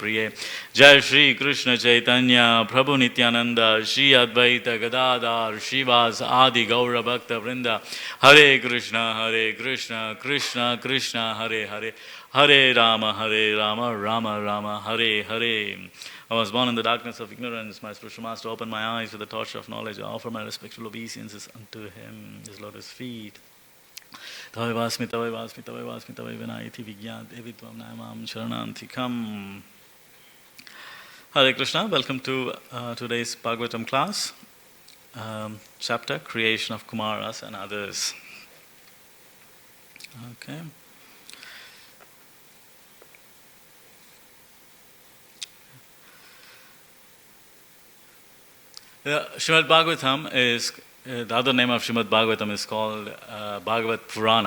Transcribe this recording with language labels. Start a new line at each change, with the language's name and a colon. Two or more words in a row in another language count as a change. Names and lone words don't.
English: Jai Shri Krishna Chaitanya Prabhu Nityananda, Shri Advaita Gadadhar, Shivas Adi Gaura Bhakta Vrinda, Hare Krishna, Krishna Krishna, Hare Hare, Hare Rama, Rama Rama, Hare Hare. I was born in the darkness of ignorance. My spiritual master opened my eyes with the torch of knowledge. I offer my respectful obeisances unto him, his lotus feet. Tavai vasmi, tavai vinayati vigyat, evitvam naimam sharanantikam. Hare Krishna, welcome to today's Bhagavatam class, chapter Creation of Kumaras and Others. Okay. Srimad Bhagavatam is, the other name of Srimad Bhagavatam is called Bhagavat Purana.